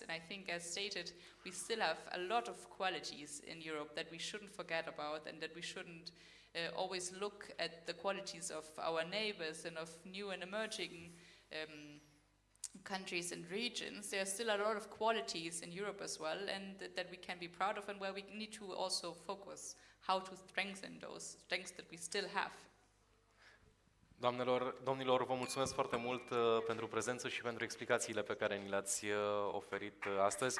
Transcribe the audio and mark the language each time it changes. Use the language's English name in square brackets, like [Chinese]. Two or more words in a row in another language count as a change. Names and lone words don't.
[English] And I think, as stated, we still have a lot of qualities in Europe that we shouldn't forget about, and that we shouldn't always look at the qualities of our neighbors and of new and emerging countries and regions. There are still a lot of qualities in Europe as well, and that we can be proud of, and where we need to also focus how to strengthen those strengths that we still have. [Romanian] Doamnelor, domnilor, vă mulțumesc foarte mult pentru prezență și pentru explicațiile pe care ni le-ați oferit astăzi.